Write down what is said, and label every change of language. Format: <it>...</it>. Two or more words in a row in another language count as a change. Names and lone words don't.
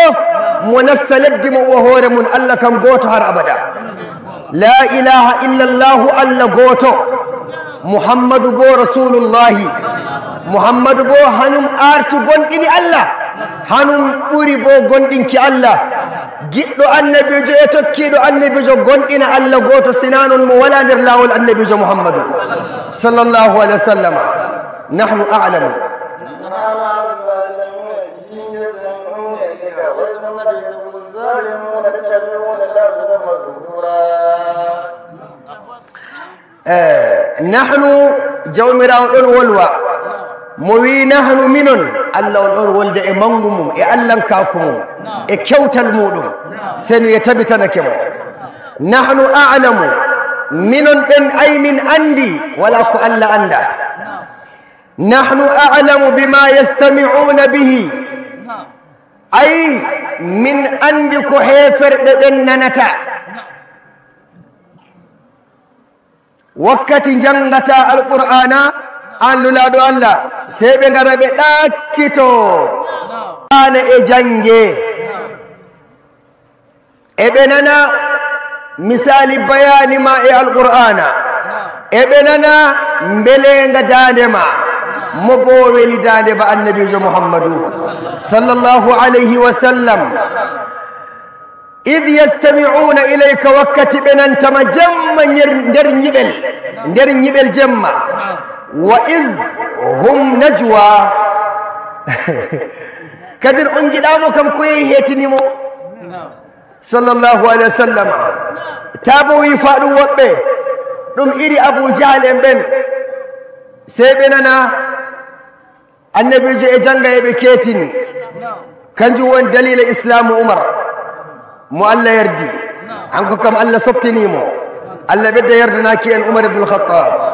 <ff>mo nassa leddi mo o hoore mun Allah kam goto har abada</ff> <ar>لا إله إلا الله</ar> <ff>Allah goto muhammadu bo rasulullahi muhammadu bo hanum artu gonɗini Allah hanum ɓuri bo gonɗinki Allah giɗɗo annabijo e tokkiɗo annabijo gonɗina Allah goto sina non mo wala nder lawol annabijo muhammadu</ff> <ar>صلى الله عليه وسلم نحن أعلم</ar> <ff>nahnu jawmirawo ɗon wolwa mo wi nahnu minon Allah on ɗon wolde e mangu mum e allahnkaku mum e kewtal muɗum seno ye tabitanake mo</ff> <ar>نحن أعلم</ar> <ff>minon ɓen ay min andi wala ko Allah anda</ff> <ar>نحن أعلم بما يستمعون به</ar> <ff>ay min andi ko heferɓe ɓen nanata wakkati jangata alqur'ana an lulaɗo Allah sey ɓe ngara ɓe ɗakkito ana e jange e ɓe nana misali bayani ma e alqur'ana e ɓe nana mbelenga dande ma mo bo weli dande ba annabijo muhammadu</ff> <ar>صلى الله عليه وسلم إذ يستمعون إليك</ar> <ff>wakkati ɓe nantama jemma nder ñiɓel jemma</ff> <ar>وإذ هم نجوى</ar> <ff>kadin on jiɗamo kam ko yehi hetinimo</ff> <ar>صلى الله عليه وسلم</ar> <ff>tabo wi fa ɗum woɓɓe ɗum iri abou jahal en ɓen sey ɓe nana annabijo e janga eɓe ketini kanjum woni dalila islamu umar mo Allah yardi hanko kam Allah sobtinimo Allah ɓedda yardanaki en umar ibn al-khattab</ff>